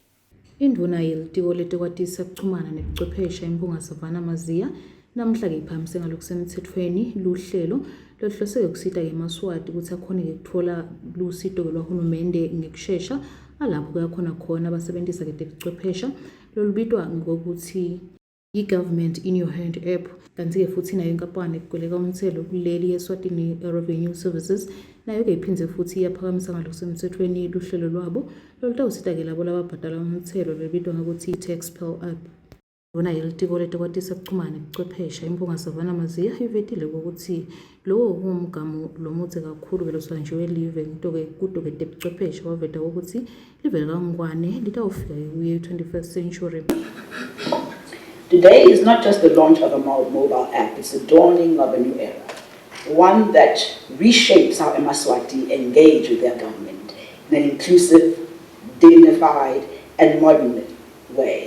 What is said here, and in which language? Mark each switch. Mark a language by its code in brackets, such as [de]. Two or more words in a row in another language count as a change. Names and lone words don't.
[ss] Indvuna yelitiko letekwatisa kuchumana nebuchwephesha imbunga Savannah Maziya namhla-ke iphamise ngalokusemthethweni luhlelo lohloseke kusita-ke emaswati ukuthi akhone-ke kutfola lusito-ke lwahulumende ngekushesha alapho kuyakhona khona abasebentisa-ke tebuchwephesha lolubitwa ngokuthi i-Government in Your Hand app. Kanti-ke futhi nayo inkampani egweleka umthelo kuleli yeSwatini Revenue Services nayo-ke iphindze futhi iyaphakamisa ngalokusemthethweni luhlelo lwabo lolutawusita-ke labo lababhadala umthelo lolubitwa ngokuthi i-TaxPal app. Indvuna yelitiko letekwatisa kuchumana nebuchwephesha imbunga Savannah Maziya ivetile ukuthi lowo kumgamo lomudze kakhulu-ke losanjiwe live kuto-ke tebuchwephesha waveta ukuthi live likangwane litawufika kuye [en] 21st century. Today is not just the launch of a mobile app, it's the dawning of a new era, one that reshapes how Emaswati engage with their government in an inclusive, dignified, and modern way.